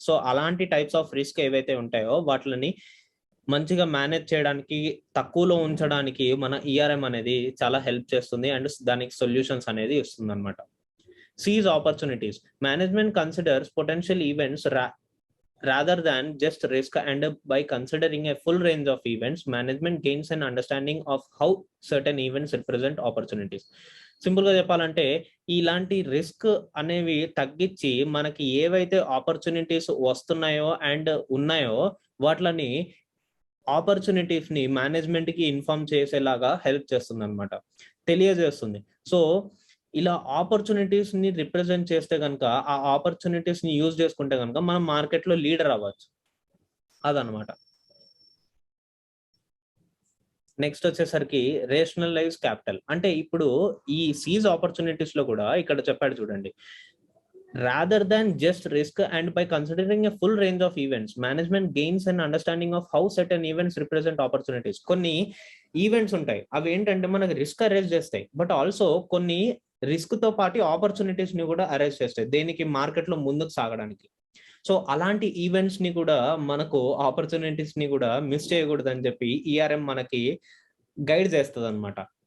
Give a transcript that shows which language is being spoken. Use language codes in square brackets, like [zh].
[te] So అలాంటి types of risk ఏవైతే ఉంటాయో వాటిని మంచిగా మేనేజ్ చేయడానికి, తక్కువలో ఉంచడానికి మన ఈఆర్ఎం అనేది చాలా హెల్ప్ చేస్తుంది అండ్ దానికి సొల్యూషన్స్ అనేది ఇస్తుంది అనమాట. [en] Seize opportunities. Management considers potential events rather than just risk, and by considering a full range of events, management gains an understanding of how certain events represent opportunities. [te] Simple గా చెప్పాలంటే ఇలాంటి risk అనేవి తగ్గించి మనకి ఏవైతే ఆపర్చునిటీస్ వస్తున్నాయో and ఉన్నాయో వాటిని ఆపర్చునిటీస్ ని మేనేజ్మెంట్ కి ఇన్ఫార్మ్ చేసేలాగా హెల్ప్ చేస్తుంది అనమాట, తెలియజేస్తుంది. సో ఇలా ఆపర్చునిటీస్ ని రిప్రజెంట్ చేస్తే కనుక, ఆ ఆపర్చునిటీస్ ని యూజ్ చేసుకుంటే కనుక మనం మార్కెట్ లో లీడర్ అవ్వచ్చు, అదనమాట. [en] next [te] వచ్చేసరికి [en] Rationalize capital. [te] అంటే ఇప్పుడు ఈ సీజ్ ఆపర్చునిటీస్ లో కూడా ఇక్కడ చెప్పాడు చూడండి, [en] rather than just risk and by considering a full range of events, management gains an understanding of how certain events represent opportunities. [te] కొన్ని ఈవెంట్స్ ఉంటాయి, అవి ఏంటంటే మనకి రిస్క్ అరేంజ్ చేస్తాయి, బట్ ఆల్సో కొన్ని రిస్క్ తో పాటు ఆపర్చునిటీస్ ని కూడా అరేంజ్ చేస్తాయి దేనికి, మార్కెట్ లో ముందుకు సాగడానికి. సో అలాంటి ఈవెంట్స్ ని కూడా, మనకు ఆపర్చునిటీస్ ని కూడా మిస్ చేయకూడదు అని చెప్పి ఈఆర్ఎం మనకి గైడ్ చేస్తుంది అనమాట.